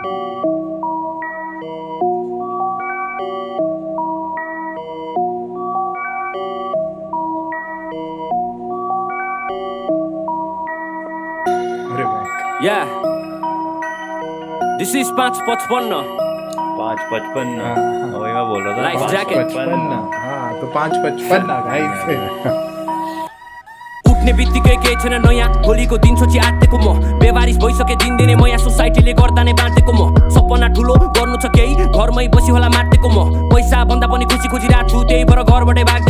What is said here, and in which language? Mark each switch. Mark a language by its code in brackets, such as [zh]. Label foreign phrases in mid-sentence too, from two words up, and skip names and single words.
[en] Yeah, this is 555 [hi] वही मैं बोल रहा था, [en] Life jacket. [hi] हाँ तो 555 गाइस। [ne] उठ्ने बित्तिकै केही छैन नयाँ, भोलिको दिन सोची आँटेको म, बेवारिस भइसके दिनदिनै मया, सोसाइटीले गर्दा नै बाँटेको म, सपना ठुलो गर्नु छ केही घरमै बसी होला माटेको म, पैसा भन्दा पनि खुसी खोजिरहेको छु, त्यही भएर घरबाटै भागेको